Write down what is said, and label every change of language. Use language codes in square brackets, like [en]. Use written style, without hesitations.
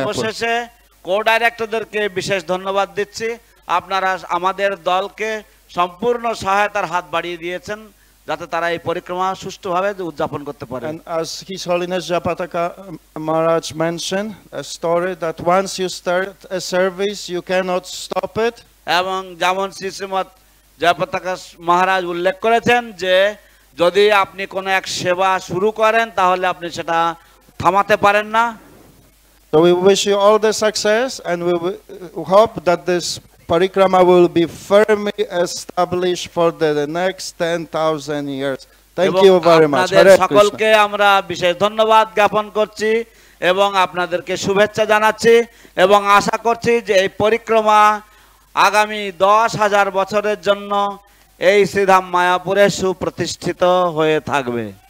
[bn] সর্বশেষে কো-ডাইরেক্টরদেরকে বিশেষ ধন্যবাদ দিচ্ছি, আপনারা আমাদের দলকে সম্পূর্ণ সহায়তার হাত বাড়িয়ে দিয়েছেন যাতে তারা এই পরিক্রমা সুষ্ঠুভাবে উদযাপন করতে পারে। [en] And as His Holiness Jayapataka Maharaj mentioned a story that once you start a service you cannot stop it. [bn] এবং যেমন শ্রী শ্রীমৎ জয়পতাকা মহারাজ উল্লেখ করেছেন যে যদি আপনি কোনো এক সেবা শুরু করেন তাহলে আপনি সেটা থামাতে পারেন না। [en] So we wish you all the success and we hope that this parikrama will be firmly established for the next 10,000 years. Thank you very much. [bn] আপনাদের সকলকে আমরা বিশেষ ধন্যবাদ জ্ঞাপন করছি এবং আপনাদেরকে শুভেচ্ছা জানাচ্ছি এবং আশা করছি যে এই পরিক্রমা আগামী 10,000 বছরের জন্য এই শ্রীধাম মায়াপুরে সুপ্রতিষ্ঠিত হয়ে থাকবে।